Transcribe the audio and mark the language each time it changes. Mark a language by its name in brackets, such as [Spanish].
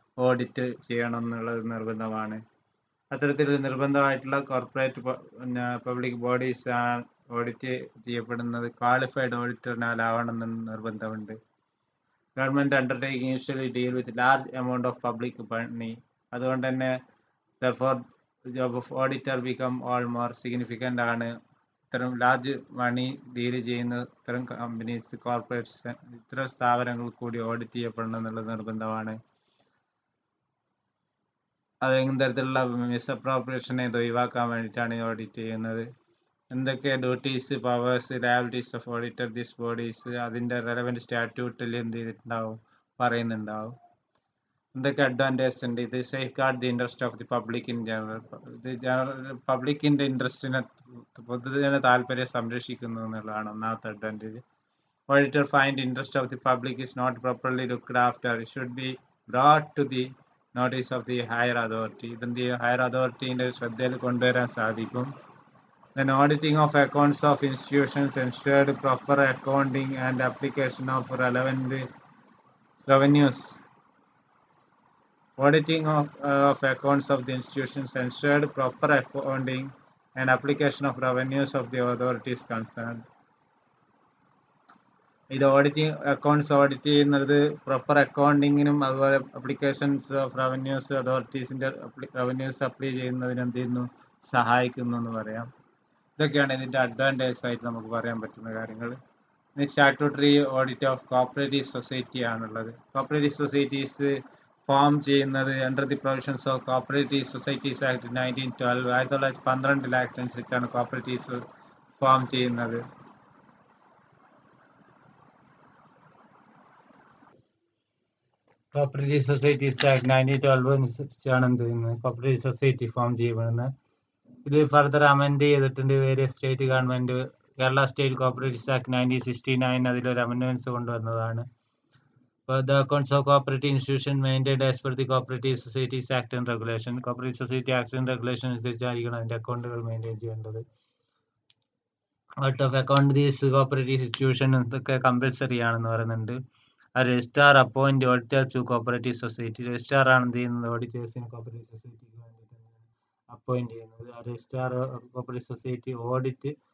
[Malayalam] Audit ചെയ്യണം എന്നുള്ളത് നിർബന്ധമാണ്. അത്തരത്തിൽ നിർബന്ധമായിട്ടുള്ള കോർപ്പറേറ്റ് പബ്ലിക് ബോഡീസ് ഓഡിറ്റ് ചെയ്യപ്പെടുന്നത് qualified ഓഡിറ്ററിനാലാവണമെന്ന് നിർബന്ധമുണ്ട്. [English] Government undertaking usually deal with large amount of public money. [Malayalam] അതുകൊണ്ട് തന്നെ [English] therefore job of auditor become all more significant ആണ്. [Malayalam] ഇത്തരം ലാർജ് മണി ഡീൽ ചെയ്യുന്ന ഇത്തരം കമ്പനീസ്, കോർപ്പറേറ്റ്സ്, ഇത്തരം സ്ഥാപനങ്ങൾ കൂടി ഓഡിറ്റ് ചെയ്യപ്പെടണം എന്നുള്ളത് നിർബന്ധമാണ്. അതെങ്കിലും തരത്തിലുള്ള മിസ്അപ്രോപ്രിയേഷനെ ഒഴിവാക്കാൻ വേണ്ടിയിട്ടാണ് ഈ ഓഡിറ്റ് ചെയ്യുന്നത്. എന്തൊക്കെ duties, powers, liabilities of auditor this bodies അതിന്റെ റെലവെന്റ് സ്റ്റാറ്റ്യൂട്ടിൽ എന്ത് ചെയ്തിട്ടുണ്ടാവും? പറയുന്നുണ്ടാവും. എന്തൊക്കെ അഡ്വാൻറ്റേജ് ഉണ്ട്? [English] ഇത് safeguard the interest of the public in general. [Malayalam] ഇത് പബ്ലിക്കിന്റെ ഇൻട്രസ്റ്റിനെ, പൊതുജന താല്പര്യം സംരക്ഷിക്കുന്നു എന്നുള്ളതാണ് ഒന്നാമത്തെ advantage. [English] Auditor find interest of the public is not properly looked after. It should be brought to the notice of the higher authority. [Malayalam] ഇതെന്ത് ചെയ്യും? Higher അതോറിറ്റിന്റെ ശ്രദ്ധയിൽ കൊണ്ടുവരാൻ സാധിക്കും. [English] Then auditing of accounts of institutions ensured proper accounting and application of relevant revenues. Auditing of accounts of the institutions ensured proper accounting and application of revenues of the authorities concerned. [Malayalam] ഇത് auditing accounts audit ചെയ്യുന്നത് proper അക്കൗണ്ടിങ്ങിനും അതുപോലെ applications of revenues അതോറിറ്റീസിന്റെ revenues apply ചെയ്യുന്നതിന് എന്ത് ചെയ്യുന്നു? സഹായിക്കുന്നു എന്ന് പറയാം. ഇതൊക്കെയാണ് ഇതിന്റെ അഡ്വാൻറ്റേജ് ആയിട്ട് നമുക്ക് പറയാൻ പറ്റുന്ന കാര്യങ്ങൾ. ഇനി statutory audit of cooperative society ആണുള്ളത്. കോപ്പറേറ്റീവ് സൊസൈറ്റീസ് ഫോം ചെയ്യുന്നത് under the provisions of cooperative societies act 1912. 1912 act അനുസരിച്ചാണ് കോപ്പറേറ്റീവ്സ് ഫോം ചെയ്യുന്നത്. കോപ്പറേറ്റീവ് സൊസൈറ്റീസ് ആക്ട് 1912 അനുസരിച്ചാണ് എന്ത് ചെയ്യുന്നത്? കോപ്പറേറ്റീവ് സൊസൈറ്റി ഫോം ചെയ്യപ്പെടുന്നത്. ഇത് ഫർദർ അമെൻഡ് ചെയ്തിട്ടുണ്ട് various state government. Kerala state cooperatives act 1969 അതിലൊരു അമെൻഡ്മെന്റ്സ് കൊണ്ടുവന്നതാണ്. [English] The accounts of cooperative institution maintained as per the Cooperative Societies Act and Regulation. [Malayalam] Cooperative Society Act and Regulation അനുസരിച്ചായിരിക്കണം അതിന്റെ അക്കൗണ്ടുകൾ മെയിൻറ്റെയിൻ ചെയ്യേണ്ടത്. Out of account these cooperative institution ഇതൊക്കെ compulsory ആണെന്ന് പറയുന്നുണ്ട്. ആ [English] Registrar appoint auditor to cooperative society. [Malayalam] Registrar ആണ് എന്ത് ചെയ്യുന്നത്? ഓഡിറ്റേഴ്സിന് കോപ്പറേറ്റീവ് സൊസൈറ്റിക്ക് വേണ്ടിയിട്ട് അപ്പോയിന്റ് ചെയ്യുന്നത്. ആ രജിസ്ട്രാർ കോപ്പറേറ്റീവ് സൊസൈറ്റി ഓഡിറ്റ്